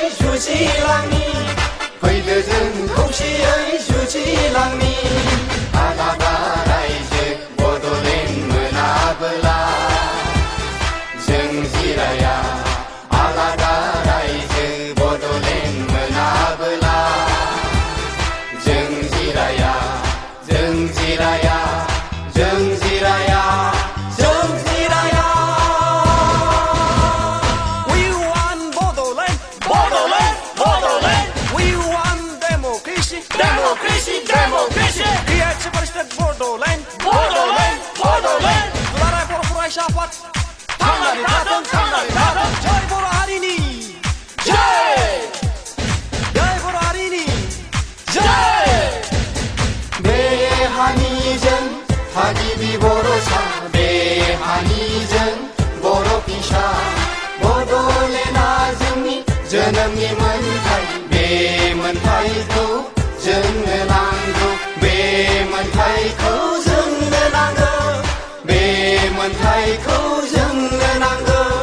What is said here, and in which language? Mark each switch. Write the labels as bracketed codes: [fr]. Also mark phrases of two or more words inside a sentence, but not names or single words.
[brx] जुजिलांनि फैदो जों खौसेयै जुजिलांनि आलादा रायजो बड'लेण्ड मोनाबोला जों जिराया आलादा रायजो बड'लेण्ड मोनाबोला जों जिराया जों जिराया जों जिराया जों जिराया [en] We want Bodoland, Bodoland, Bodoland. We want democracy, democracy, democracy. Create separatist Bodoland, Bodoland, Bodoland. [brx] Dulara बर' फरायसा आफाद थांनानै थाथों, थांनानै थाथों. जय बर' हारिनि जय जय बर' हारिनि जय बे हानिजों थागिबि बर'सा बे हानिजों बर' फिसा बड'लेण्डआ जोंनि जोनोमनि मोन्थाय बे मोन्थायखौ जोंनो नांगौ बे मोन्थायखौ जोंनो नांगौ बे मोन्थायखौ जोंनो नांगौ